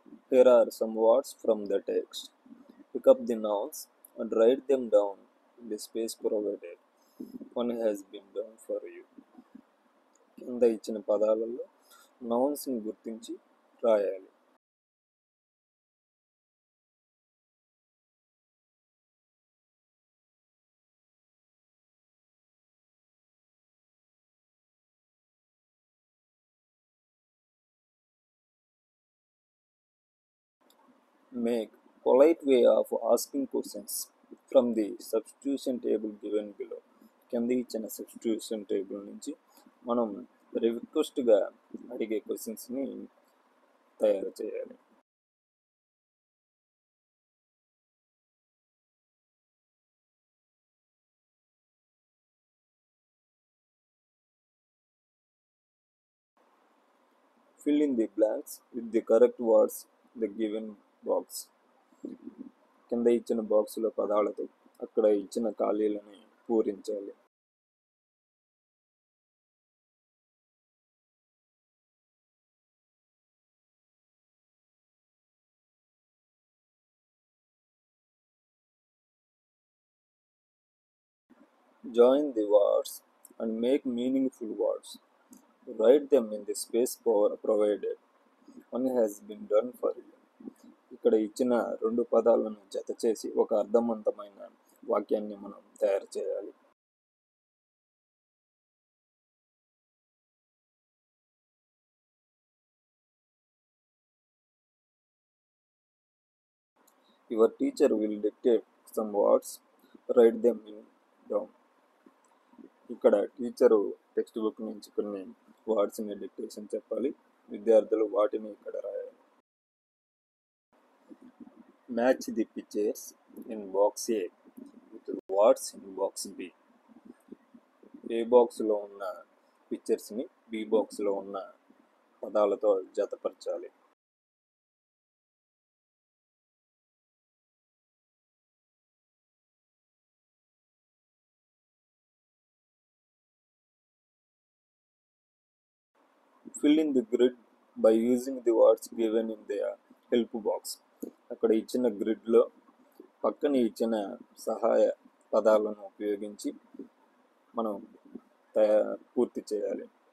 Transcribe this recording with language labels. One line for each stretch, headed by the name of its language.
English: Here are some words from the text. Pick up the nouns and write them down in the space provided. One has been done for you.
Telugu: కింద ఇచ్చిన పదాలలో నౌన్స్ని గుర్తించి రాయాలి.
English: Make polite way of asking questions from the substitution table given below.
Telugu: కింద ఇచ్చిన substitution table నుంచి మనం రిక్వెస్ట్గా అడిగే క్వశ్చన్స్ని తయారు చేయాలి.
English: Fill in the blanks with the correct words in the given box.
Telugu: కింద ఇచ్చిన బాక్సులో పదాలతో అక్కడ ఇచ్చిన ఖాళీలని పూరించాలి.
English: Join the words and make meaningful words. Write them in the space provided. One has been done for you.
Telugu: ఇక్కడ ఇచ్చిన రెండు పదాలను జత చేసి ఒక అర్థవంతమైన వాక్యాన్ని మనం తయారు చేయాలి.
English: Your teacher will dictate some words. Write them down.
Telugu: ఇక్కడ టీచరు టెక్స్ట్ బుక్ నుంచి కొన్ని వర్డ్స్ని డిక్టేషన్ చెప్పాలి. విద్యార్థులు వాటిని ఇక్కడ రాయాలి.
English: Match the pictures in box A with words in box B.
Telugu: ఏ బాక్స్లో ఉన్న పిక్చర్స్ని బి బాక్స్లో ఉన్న పదాలతో జతపరచాలి.
English: Fill in the grid by using the words given in the help box.
Telugu: అక్కడ ఇచ్చిన గ్రిడ్లో పక్కన ఇచ్చిన సహాయ పదాలను ఉపయోగించి మనం పూర్తి చేయాలి.